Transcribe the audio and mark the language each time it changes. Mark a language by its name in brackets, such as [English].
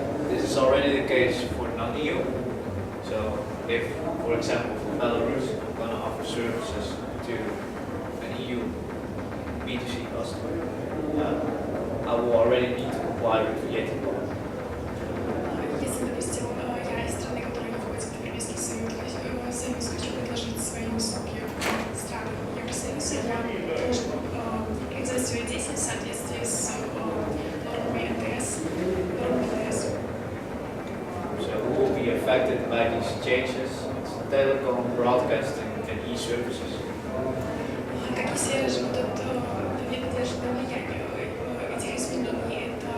[English] This is already the case for non-EU. So if, for example, for Belarus, I'm going to offer services to an EU B2C customer, I will already need to comply with VAT law. [Russian] Если, допустим, я из страны, которая не входит в Европейский Союз, хочу предложить свои услуги странам Евросоюза, я должен реализовать свою деятельность в соответствии с нормами НДС, нормами НДС. [English] So who will be affected by these changes? It's telecom, broadcasting, and e-services. [Russian] Какие сферы же будут подвержены влиянию этих изменений?